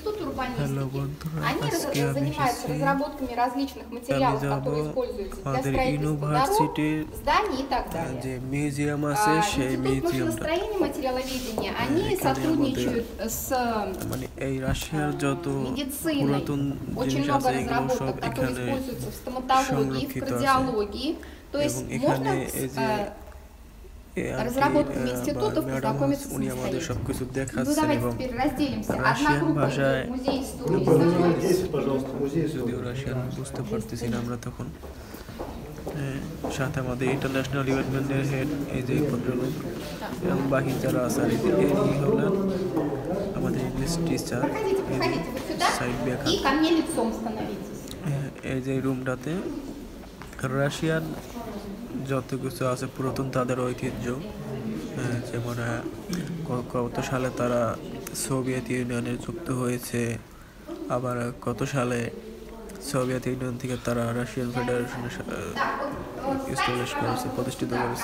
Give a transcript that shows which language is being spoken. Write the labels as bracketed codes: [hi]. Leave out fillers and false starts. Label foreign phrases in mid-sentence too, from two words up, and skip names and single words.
[ru] институт [bn] হ্যালো [ru] урбанистики. [bn] বন্ধুরা, [ru] Они [bn] আজকে আমি [ru] занимаются [bn] এসেছি [ru] разработками различных [bn] আমি [ru] материалов, [bn] যাব [ru] которые используются для [bn] আমাদের [ru] строительства дорог, [bn] ইউনিভার্সিটির [ru] зданий и так [bn] যে [ru] далее. [bn] মিউজিয়াম আছে সেই [ru] Институт [bn] মিউজিয়ামটা [ru] машиностроения и материаловедения, они [bn] এখানে আমাদের [ru] сотрудничают с [bn] মানে এই রাশিয়ার যত [ru] медициной. [bn] পুরাতন [ru] Очень [bn] জিনিস [ru] много [bn] আছে এগুলো সব [ru] разработок, которые [bn] এখানে [ru] используются в стоматологии, в [bn] সংরক্ষিত আছে [ru] кардиологии. То [bn] এবং [ru] есть [bn] এখানে [ru] можно [bn] এই যে [ru] разработками институтов [bn] ম্যাডাম [ru] познакомиться [bn] উনি আমাদের [ru] самостоятельно. [bn] সবকিছু [ru] Ну [bn] দেখাচ্ছেন [ru] давайте [bn] এবং [ru] теперь разделимся. Одна [bn] রাশিয়ান [ru] группа [bn] ভাষায় [ru] идет в музей истории. Здесь, пожалуйста, музей [bn] যদিও [ru] истории. [bn] রাশিয়ান বুঝতে পারতেছি না আমরা তখন সাথে আমাদের [en] international departmenter head [bn] এই যে ভদ্রলোক এবং বাকি যারা আছে আর এই হলেন আমাদের [en] English teacher [ru] Проходите, проходите вот сюда [bn] সাইড ব্যাখ্যা [ru] и ко мне лицом становитесь. [bn] এই যে রুমটাতে রাশিয়ান যত কিছু আছে পুরাতন তাদের ঐতিহ্য যেমন কত সালে তারা সোভিয়েত ইউনিয়নে যুক্ত হয়েছে, আবার কত সালে সোভিয়েত ইউনিয়ন থেকে তারা রাশিয়ান ফেডারেশনে এস্টাবলিশ করেছে, প্রতিষ্ঠিত করেছে।